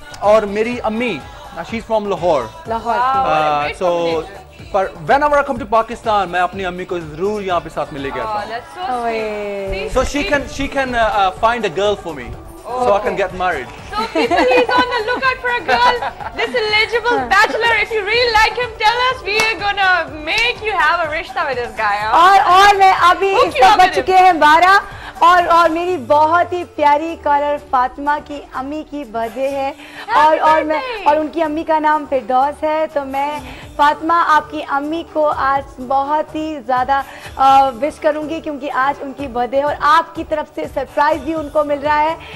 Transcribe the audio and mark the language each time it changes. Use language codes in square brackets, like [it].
[hi] और मेरी अम्मी, [en] she's from Lahore. [hi] Lahore. So पर [en] whenever I come to Pakistan, [hi] मैं अपनी अम्मी को जरूर यहाँ पे साथ में लेके आता हूँ. [en] That's so sweet. So she can find a girl for me, so I can get married. So people is on the lookout for a girl, this eligible bachelor. If you really like him, tell us. We are gonna make you have a rishta with this guy. [hi] और मैं अभी इस तक बच चुके हैं 12 और मेरी बहुत ही प्यारी कॉलर फातिमा की अम्मी की बर्थडे है और उनकी अम्मी का नाम फिरदौस है। तो मैं फातिमा आपकी अम्मी को आज बहुत ही ज़्यादा विश करूंगी क्योंकि आज उनकी बर्थडे है और आपकी तरफ से सरप्राइज भी उनको मिल रहा है।